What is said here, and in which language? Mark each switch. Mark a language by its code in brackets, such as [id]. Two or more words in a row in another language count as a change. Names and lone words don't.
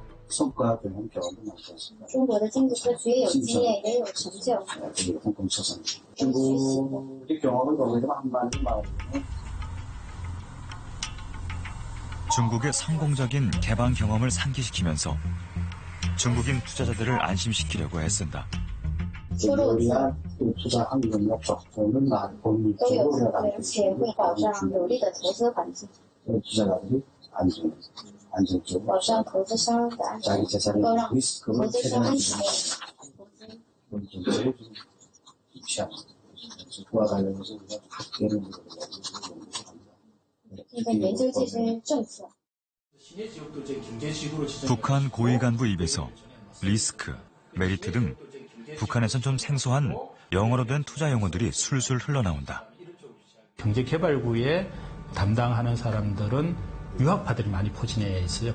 [zh] 中国的经济科学也有经验，也有成就。 [ko] 중국의 성공적인 개방 경험을 상기시키면서 중국인 투자자들을 안심시키려고 애쓴다. [zh] 出入资都有资格，而且会保障有利的投资环境，保障投资商的安全，都让投资商安全投资。研究这些政策。 [ko] 북한 고위 간부 입에서 리스크, 메리트 등 북한에선 좀 생소한 영어로 된 투자 용어들이 술술 흘러나온다. 경제개발부에 담당하는 사람들은 유학파들이 많이 포진해 있어요.